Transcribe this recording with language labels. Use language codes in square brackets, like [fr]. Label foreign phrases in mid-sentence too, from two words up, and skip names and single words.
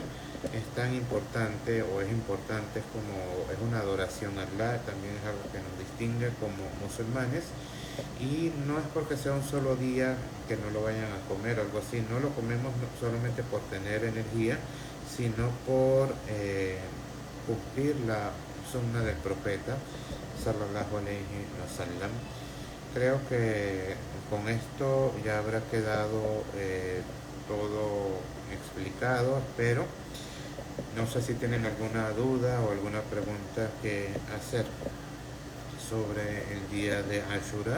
[es] Es tan importante o es importante, es una adoración a Allah, también es algo que nos distingue como musulmanes. Y no es porque sea un solo día que no lo vayan a comer o algo así, no lo comemos solamente por tener energía, sino por cumplir la sunna del profeta [ar] صلى الله عليه وسلم. [es] Creo que con esto ya habrá quedado todo explicado, pero no sé si tienen alguna duda o alguna pregunta que hacer sobre el día de Ashura.